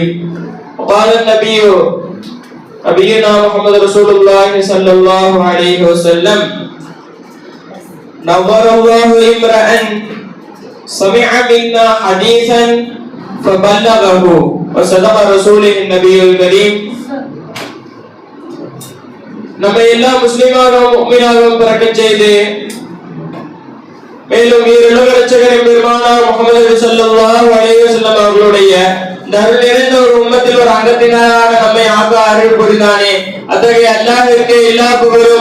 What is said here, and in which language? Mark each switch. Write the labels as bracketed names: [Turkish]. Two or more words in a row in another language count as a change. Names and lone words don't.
[Arabic] وقال النبي نبينا محمد رسول الله صلى الله عليه وسلم نظر الله امرأ سمع منا حديثا فبلغه وصدق رسوله النبي الكريم. [Tamil] நம்ம எல்லா முஸ்லிமாகவும் முஃமினாகவும் பிறக்கச் செய்து மேலும் ஈருலக இரட்சகரின் பெருமானார் முஹம்மது [Arabic] صلى الله عليه وسلم [Tamil] அவர்களுடைய அருள் நிறைந்த ஒரு உம்மத்தில் ஒரு அங்கத்தினராக நம்மை ஆக்க அருள் புரிந்தானே, அத்தகைய அல்லாஹ்விற்கு எல்லா புகழும்.